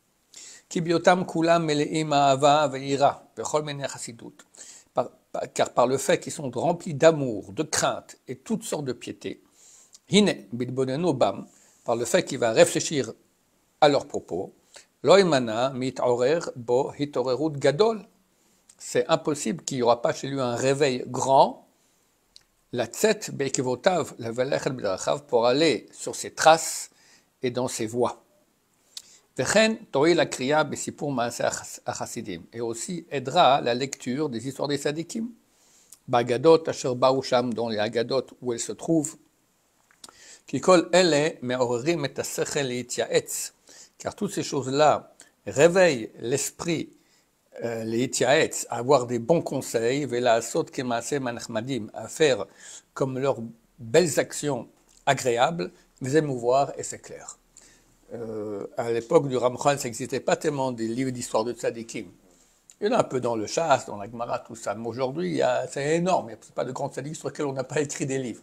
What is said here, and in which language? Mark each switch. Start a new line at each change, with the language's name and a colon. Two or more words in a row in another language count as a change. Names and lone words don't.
French: Car par le fait qu'ils sont remplis d'amour, de crainte et toutes sortes de piété, par le fait qu'il va réfléchir à leurs propos, c'est impossible qu'il n'y aura pas chez lui un réveil grand, pour aller sur ses traces et dans ses voies.
Hebrew: וכן תועיל הקריאה בסיפור מעשה החסידים,
French: et aussi aidera la lecture des histoires des tzadikim,
Hebrew: באגדות אשר באו שם,
French: dans les אגדות où elles se trouvent,
Hebrew: כי כל אלה מעוררים את השכל להתייעץ,
French: car toutes ces choses-là réveillent l'esprit להתייעץ, à avoir des bons conseils,
Hebrew: ולעשות כמעשיהם הנחמדים,
French: à faire comme leurs belles actions agréables, les émouvoir, et c'est clair. À l'époque du Ramchal, ça n'existait pas tellement des livres d'histoire de tzadikim. Il y en a un peu dans le Shas, dans la Gemara, tout ça, mais aujourd'hui, c'est énorme, il n'y a pas de grands tzadikim sur lesquels on n'a pas écrit des livres.